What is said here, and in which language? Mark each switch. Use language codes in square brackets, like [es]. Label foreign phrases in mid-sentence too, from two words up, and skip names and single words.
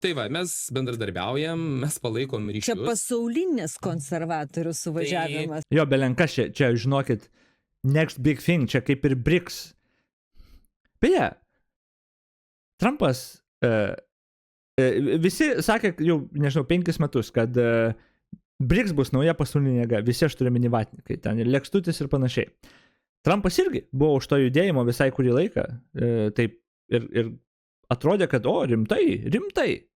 [lt] Tai va, mes bendradarbiaujam, mes palaikom Čia ryšius. pasaulinis konservatorių suvažiavimas. Jo, belenkas čia, žinokit, [en] next big thing, [lt] čia kaip ir BRICS. Beje, Trumpas, visi sakė jau, nežinau, 5 metus, kad BRICS bus nauja pasaulinė jėga, visi aš turiu mini vatnikai, ten ir Lekstutis ir panašiai. Trumpas irgi buvo už to judėjimo visai kurį laiką, taip ir atrodė, kad rimtai.